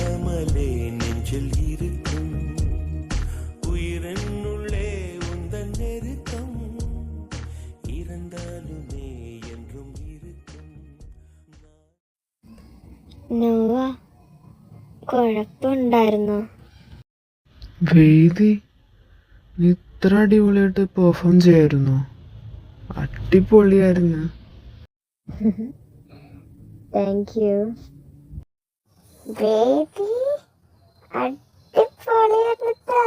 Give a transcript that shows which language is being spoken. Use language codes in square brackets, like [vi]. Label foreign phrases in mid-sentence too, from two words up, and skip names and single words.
[ta] சொல்லாமலே நெஞ்சில் இருக்கும் உயிரென்னுள்ளே உந்தன் நெருக்கம் இறந்தாலுமே என்றும் இருக்கும். [ml] നോവ കുഴപ്പമുണ്ടായിരുന്നോ? വേദി, നീ ഇത്ര അടിപൊളിയായിട്ട് പെർഫോം ചെയ്യായിരുന്നു. അടിപൊളിയായിരുന്നു. [en] Thank you. [ml] ബേബി അടിപൊളിയായിരുന്നിട്ടാ.